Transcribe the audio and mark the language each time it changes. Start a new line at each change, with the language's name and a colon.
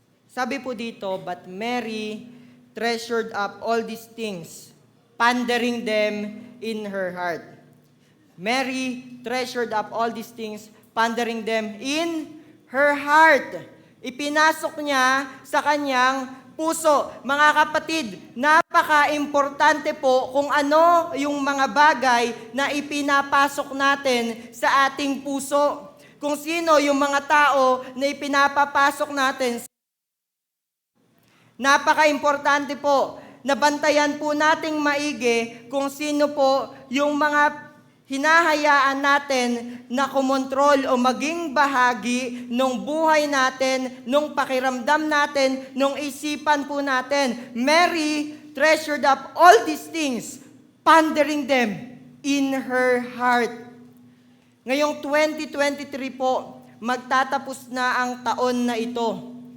Filipino: Sabi po dito,
English: but Mary treasured up all these things, pondering them in her heart. Mary treasured up all these things, pondering them in her heart.
Filipino: Ipinasok niya sa kanyang puso. Mga kapatid, napaka-importante po kung ano yung mga bagay na ipinapasok natin sa ating puso. kung sino yung mga tao na ipinapapasok natin. Napaka-importante po na bantayan po nating maigi kung sino po yung mga hinahayaan natin na kumontrol o maging bahagi ng buhay natin, nung pakiramdam natin, nung isipan po natin.
English: Mary treasured up all these things, pondering them in her heart.
Filipino: Ngayong 2023 po, magtatapos na ang taon na ito.